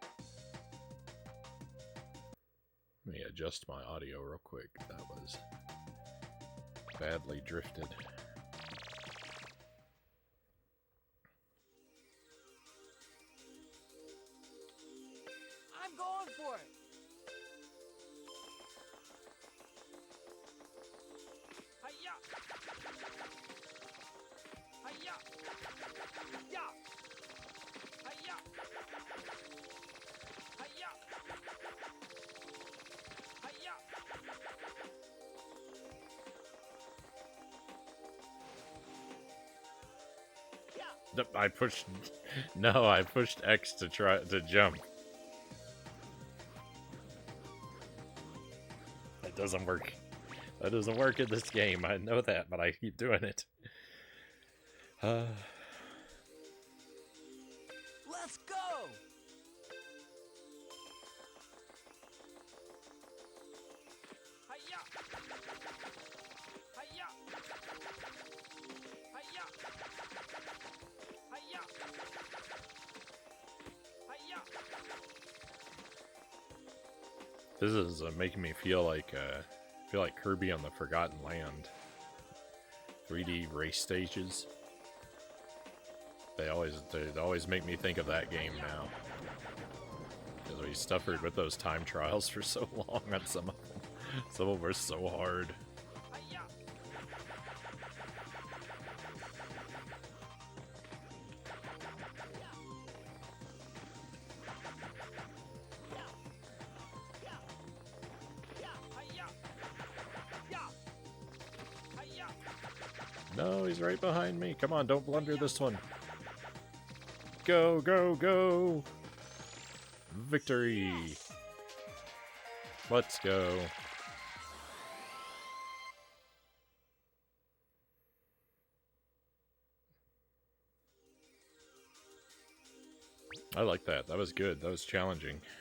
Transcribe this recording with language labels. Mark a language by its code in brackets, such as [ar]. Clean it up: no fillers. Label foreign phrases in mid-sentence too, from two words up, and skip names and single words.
[en] Let me adjust my audio real quick. That was badly drifted. I'm going for it! Hi-ya! Hi-ya! Ya! Hi-ya! Hi-ya! Hi-ya! I pushed... No, I pushed X to try to jump. That doesn't work. That doesn't work in this game. I know that, but I keep doing it. Let's go! Hi-ya! Hi-ya! Hi-ya! Hi-ya! Hi-ya! This is making me feel like Kirby on the Forgotten Land. 3D race stages. They always make me think of that game now. Because we suffered with those time trials for so long on some of them. Some of them were so hard. Hi-ya! Hi-ya! Ya! Hi-ya! No, he's right behind me. Come on, don't blunder this one. Go, go, go! Victory! Let's go. I like that. That was good. That was challenging.